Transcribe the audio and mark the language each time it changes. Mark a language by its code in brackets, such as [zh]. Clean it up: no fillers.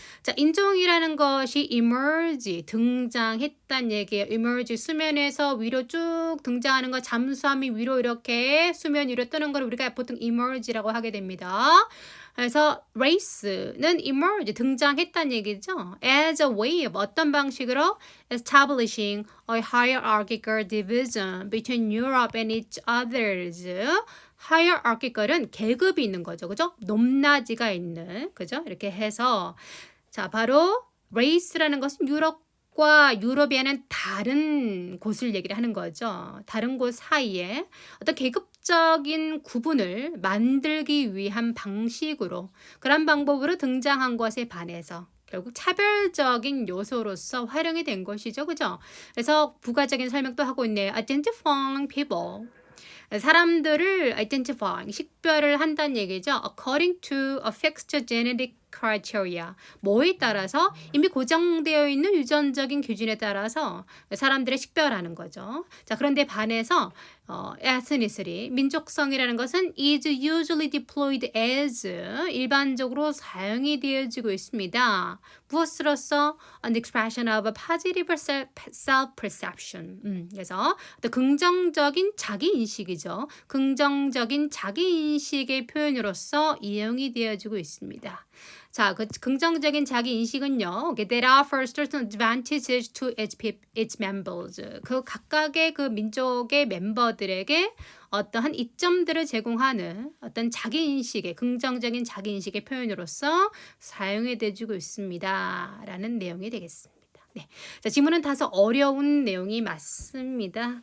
[ko] 자, 인종이라는 것이 emerge, 등장했단 얘기예요. emerge, 수면에서 위로 쭉 등장하는 거, 잠수함이 위로 이렇게 수면 위로 뜨는 걸 우리가 보통 emerge라고 하게 됩니다. 그래서 race는 emerge, 등장했단 얘기죠. [en] as a way of [ko] 어떤 방식으로 [en] establishing a hierarchical division between Europe and each others. [ko] hierarchical은 계급이 있는 거죠. 그죠? 높낮이가 있는. 그죠? 이렇게 해서 자, 바로 race라는 것은 유럽과 유럽이와는 다른 곳을 얘기를 하는 거죠. 다른 곳 사이에 어떤 계급적인 구분을 만들기 위한 방식으로 그런 방법으로 등장한 것에 반해서 결국 차별적인 요소로서 활용이 된 것이죠. 그죠? 그래서 부가적인 설명도 하고 있네요. [en] identifying people. [ko] 사람들을 identify, 식별을 한다는 얘기죠. [en] according to a fixed genetic criteria. [ko] 뭐에 따라서 이미 고정되어 있는 유전적인 기준에 따라서 사람들을 식별하는 거죠. 자, 그런데 반해서 ethnicity, 민족성이라는 것은 [en] is usually deployed as [ko] 일반적으로 사용이 되어지고 있습니다. 무엇으로서 [en] an expression of a positive self-perception. [ko] 그래서 또 긍정적인 자기인식이죠. 긍정적인 자기인식의 표현으로서 이용이 되어지고 있습니다. 자, 그 긍정적인 자기인식은요. [en] That offers certain advantages to its members. [ko] 그 각각의 그 민족의 멤버들에게 어떠한 이점들을 제공하는 어떤 자기인식의 긍정적인 자기인식의 표현으로서 사용이 되어지고 있습니다. 라는 내용이 되겠습니다. 네. 자, 지문은 다소 어려운 내용이 맞습니다.